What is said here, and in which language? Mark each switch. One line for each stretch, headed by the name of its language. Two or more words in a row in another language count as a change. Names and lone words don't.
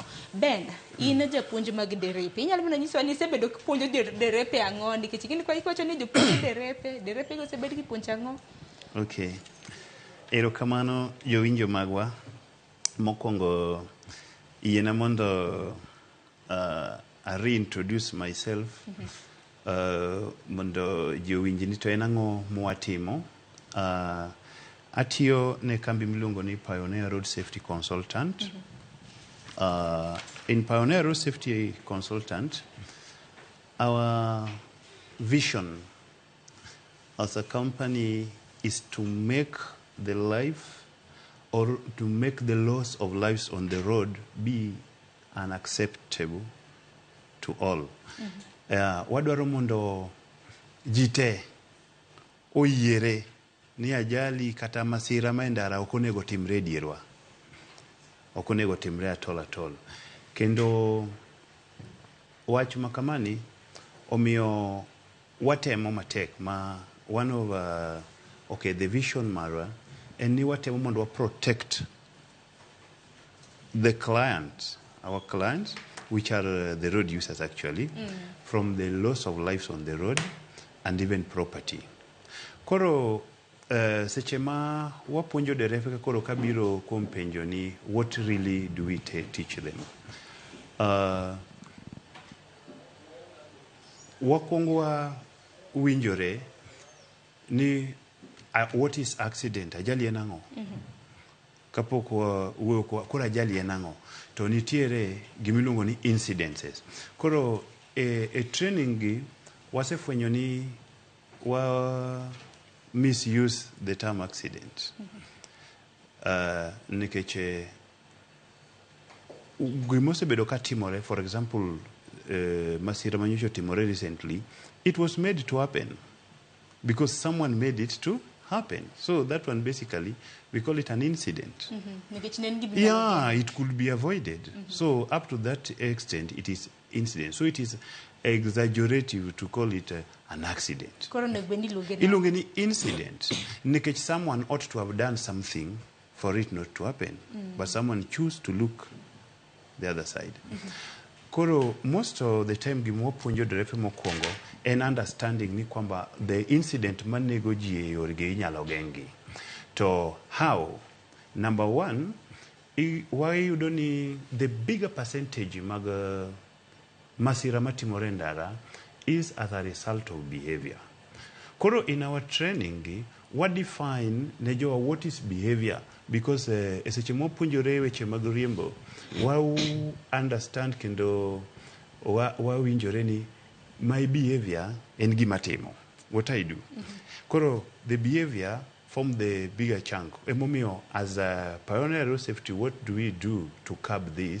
Luo (Kenya and Tanzania): Ben, in japuonj mag derepe, inyalo mana nyisowa ni isebedo kipuonjo derepe ang'o nikech gini kwa iwacho ni jopuonj derepe go osebed kipuonjo ang'o? Okay. Erokamano jowinjo magwa. Mokwongo yiena mondo
English: I reintroduce myself
Luo (Kenya and Tanzania): mondo jowinj ni to en ang'o mwatimo. Atiyo ne kambi miluongo ni Pioneer Road Safety Consultant.
English: In Pioneer Road Safety Consultant, our vision as a company is to make the life or to make the loss of lives on the road be unacceptable to all.
Luo (Kenya and Tanzania): Wadwaro mondo jite oyiere ni ajali kata masira ma Ndara ok onego timre dierwa. Ok onego timre atol. Kendo wach makamani omiyo watemo matek ma
English: one of the vision
Luo (Kenya and Tanzania): mara en ni watemo mondo
English: protect the clients, our clients, which are the road users actually, from the loss of lives on the road and even property.
Luo (Kenya and Tanzania): Koro seche ma wapuonjo derepe ka koro kabiro kuom penjo ni
English: what really do we teach them?
Luo (Kenya and Tanzania): Wakwongo winjore ni
English: what is accident?
Luo (Kenya and Tanzania): Ajali en ang'o? Kapok wuoyo koro ajali en ang'o? To nitiere gimiluongo ni incidences. Koro e training gi wasefwenyo ni
English: misuse the term accident.
Luo (Kenya and Tanzania): Nikech gimosebedo ka timore,
English: for example,
Luo (Kenya and Tanzania): masira manyocha timore
English: recently, it was made to happen because someone made it to happen. So that one basically, we call it an incident. Yeah, it could be avoided. So up to that extent, it is incident. So it is exaggerative to call it an accident.
Luo (Kenya and Tanzania): Ilunge ni incident.
English: Nikech someone ought to have done something for it not to happen. But someone choose to look the other side.
Luo (Kenya and Tanzania): Koro,
English: most of the time
Luo (Kenya and Tanzania): gimo puonjo derepe mokwongo en understanding ni kwamba
English: the incident
Luo (Kenya and Tanzania): manego ji e yorgi inyalo gengi.
English: To how? Number one,
Luo (Kenya and Tanzania): wayudo ni
English: the bigger percentage
Luo (Kenya and Tanzania): mag masira matimore Ndara
English: is as a result of behavior. Koro in our training, what define nejoa what is behavior?
Luo (Kenya and Tanzania): Because eseche mopuonjore weche mag riembo, understand kendo winjore ni
English: my behavior
Luo (Kenya and Tanzania): en gima timo.
English: What I do. Koro the behavior form the bigger chunk. Emomiyo as a Pioneer Road Safety, what do we do to curb this?